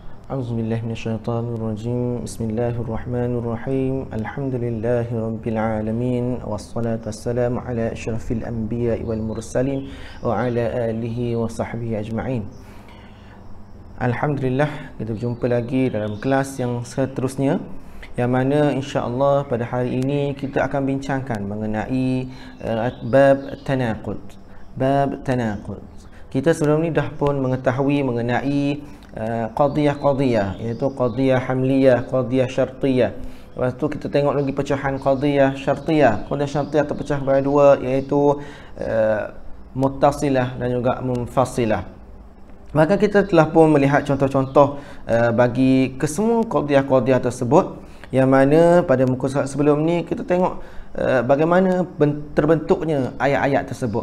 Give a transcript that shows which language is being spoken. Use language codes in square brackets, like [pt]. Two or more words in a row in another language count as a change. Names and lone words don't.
[ar] أعوذ بالله من الشيطان الرجيم. بسم الله الرحمن الرحيم. الحمد لله رب العالمين والصلاة والسلام على أشرف الأنبياء والمرسلين وعلى آله وصحبه أجمعين. Alhamdulillah, [ms] kita berjumpa lagi dalam kelas yang seterusnya, yang mana insya-Allah pada hari ini kita akan bincangkan mengenai bab tanaqud. Bab tanaqud. Kita sebelum ni dah pun mengetahui mengenai qadiyah-qadiyah, iaitu [ar] قضية حملية, قضية شرطية. [ms] Lepas tu kita tengok lagi pecahan [ar] قضية شرطية. قضية شرطية [ms] terpecah pada dua, iaitu muttasilah dan juga munfasilah. Maka kita telah pun melihat contoh-contoh bagi kesemua qadiyah-qadiyah tersebut, yang mana pada muka surat sebelum ni kita tengok bagaimana terbentuknya ayat-ayat tersebut.